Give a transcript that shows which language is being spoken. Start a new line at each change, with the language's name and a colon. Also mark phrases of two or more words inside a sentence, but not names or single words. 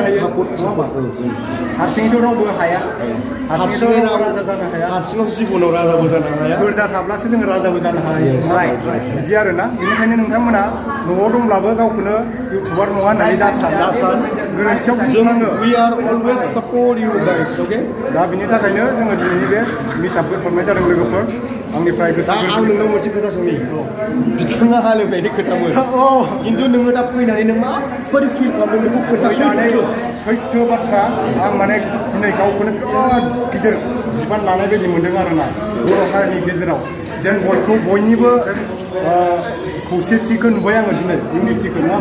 Bodo: खालामनो हायो हारसिङैथ' रावबो हाया हारसिङै राजा जानो हाया हारसिङाव जिबनाव राजाबो जानो हाया बुरजा थाब्लासो जोङो राजाबो जानो हायो बिदि आरोना बेनिखायनो नोंथांमोना न'आव दंब्लाबो गावखौनो इउटुबार नङा होननानै दासान गोरोन्थियाव बुंनाङो
English: we are always support you guys okay
Bodo: दा बिनि थाखायनो जोङो दिनैनि बे मिटआपखौ खालामनाय जादों लोगोफोर आंनिफ्राय गोसो दा आं नोंनाव मोनसे खोथा सोंनि बिथाङा हालेवनायनि खोथामोन खिन्थु नोङो दा फैनानै नों माबायदि फिल खालामदों बेखौ खोन्थासै सैथो बाथ्रा आं माने दिनै गावखौनो बिराद गिदिर बिबान लानाय बायदि मोनदों आरोना बर' हारिनि गेजेराव जेन बयनिबो खौसेथिखौ नुबाय आङो दिनै इउनिटिखौ नङा